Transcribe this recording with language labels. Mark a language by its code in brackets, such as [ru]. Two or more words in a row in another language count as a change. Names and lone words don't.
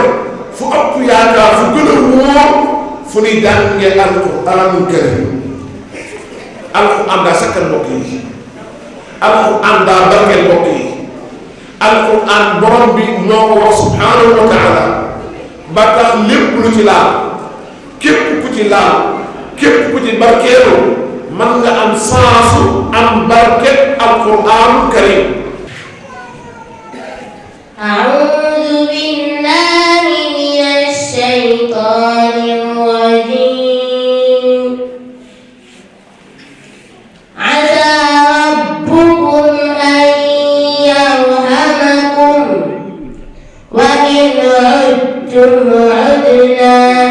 [wo] fu ëpp yaakaar fu gën a wóor fu ñuy jàngee [ar] القرآن الكريم [wo] alquraan daa sakkan mbokk yi alquraan daa barkeel mbokk yi alquraan borom bi moo ko wax [ar] سبحانه وتعالى [wo] ba tax lépp lu ci laal képp ku ci laal képp ku ci barkeelu mën nga am saasu am barket [ar] القرآن الكريم. أعوذ بالله من الشيطان الرجيم عسى ربكم أن يرحمكم وإن عدتم عدنا